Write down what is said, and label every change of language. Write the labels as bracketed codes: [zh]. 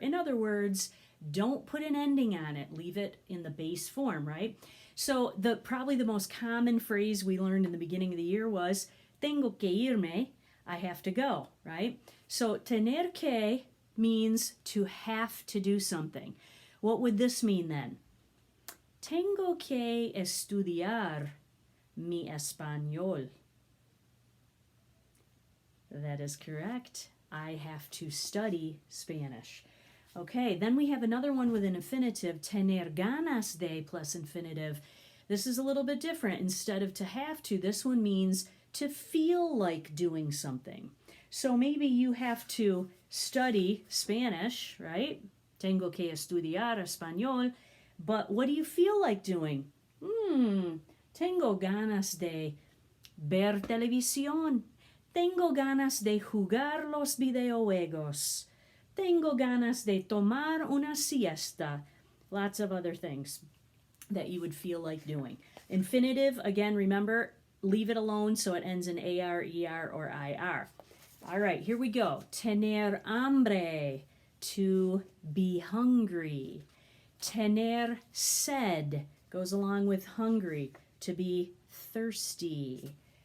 [en] In other words, don't put an ending on it. Leave it in the base form, right? So probably the most common phrase we learned in the beginning of the year was, [es] tengo que irme, [en] I have to go, right? So tener que means to have to do something. What would this mean then? [es] Tengo que estudiar mi español. [en] That is correct. I have to study Spanish. Okay, then we have another one with an infinitive, tener ganas de plus infinitive. This is a little bit different. Instead of to have to, this one means to feel like doing something. So maybe you have to study Spanish, right? [es] Tengo que estudiar español. [en] But what do you feel like doing? [es] Tengo ganas de ver televisión. Tengo ganas de jugar los videojuegos. Tengo ganas de tomar una siesta. [en] Lots of other things that you would feel like doing. Infinitive, again, remember, leave it alone so it ends in AR, ER, or IR. All right, here we go. [es] Tener hambre, [en] to be hungry. [es] Tener sed [en] goes along with hungry, to be thirsty.